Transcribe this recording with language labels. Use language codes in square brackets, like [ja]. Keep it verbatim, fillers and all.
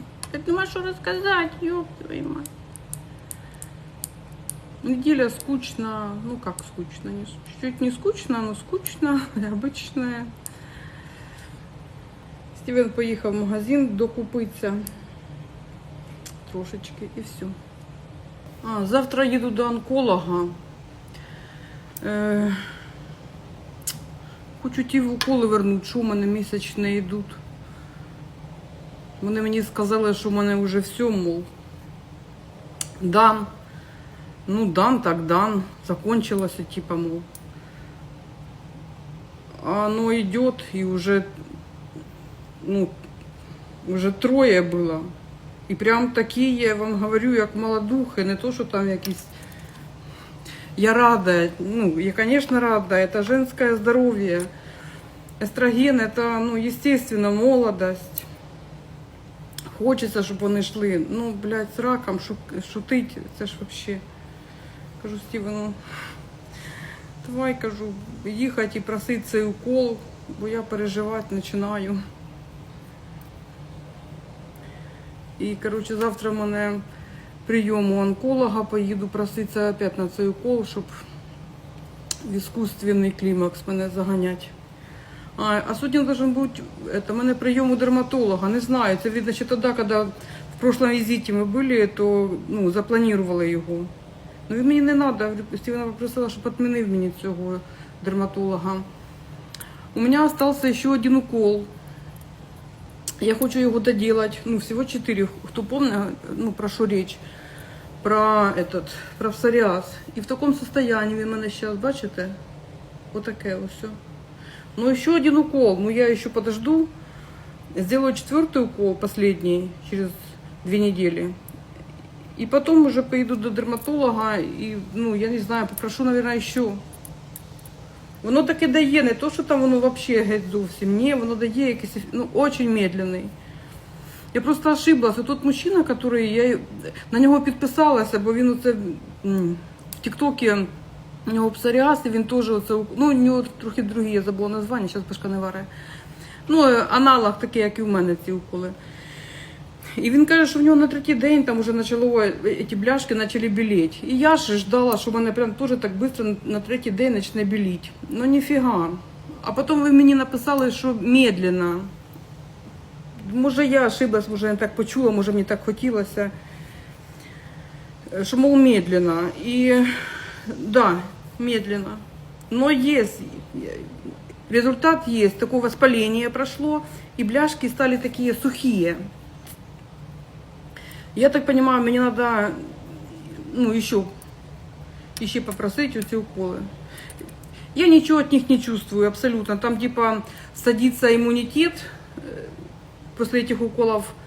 [uk] Так нема що розказати, [ru] ёб твою мать. Неделя скучно, ну как скучно, не, с- чуть не скучно, но скучно, обычная. [uk] Стівен поїхав в магазин докупитися трошечки і все. А, завтра їду до онколога. Е, хочу ті уколи вернути, що у мене місячні йдуть. Вони мені сказали, що в мене вже все, мол, дан. Ну, дан, так дан. Закончилося, типа, мол. [ru] А оно идет, и уже, ну, уже троє було. [uk] І прям такі, я вам говорю, як молодухи, не то, що там якісь [ru] Я рада, ну, я, конечно, рада. Это женское здоровье. Эстроген – это, ну, естественно, молодость. Хочется, чтобы [uk] вони йшли. Ну, блядь, з раком шу- шутить, це ж вообще. Кажу Стівену, давай, кажу, їхати і просити цей укол, бо я переживати починаю. І, коротше, завтра в мене прийом у онколога, поїду проситися опять на цей укол, щоб в іскусственний клімакс мене заганять. А, а сьогодні должен бути это, мене прийом у дерматолога, не знаю, це видно ще тоді, коли в прошлому візиті ми були, то ну, запланували його. Ну він мені не треба, Стівена попросила, щоб відмінив мені цього дерматолога. У мене залишився ще один укол. [ru] Я хочу его доделать. Ну, всего четыре. Кто помнит, ну, про что речь? Про этот, про псориаз. И в таком состоянии вы меня сейчас, бачите? Вот такое вот все. Но еще один укол. Ну, я еще подожду. Сделаю четвертый укол, последний, через две недели. И потом уже поеду до дерматолога. И, ну, я не знаю, попрошу, наверное, еще. [uk] Воно таке дає, не то, що там воно взагалі геть зовсім, ні, воно дає якийсь, ну, дуже медленний. Я просто ошиблася. Тут мужчина, який, я на нього підписалася, бо він оце, м, в Тіктокі, у нього псоріаз, і він теж оце, ну, у нього трохи другі, я забула названня, зараз башка не варає. Ну, аналог такий, як і в мене ці уколи. І він каже, що в нього на третій день там вже почало, ці бляшки почали біліти. І я ж ждала, що в мене прям теж так швидко на третій день почне біліти. Ну ніфіга. А потім ви мені написали, що медленно. Може я ошиблась, може я так почула, може мені так хотілося. Що, мол, медленно. І да, медленно. Но є, результат є, таке воспалення пройшло, і бляшки стали такі сухі. [ru] Я так понимаю, мне надо, ну, еще, еще попросить эти уколы. Я ничего от них не чувствую абсолютно. Там типа садится иммунитет после этих уколов.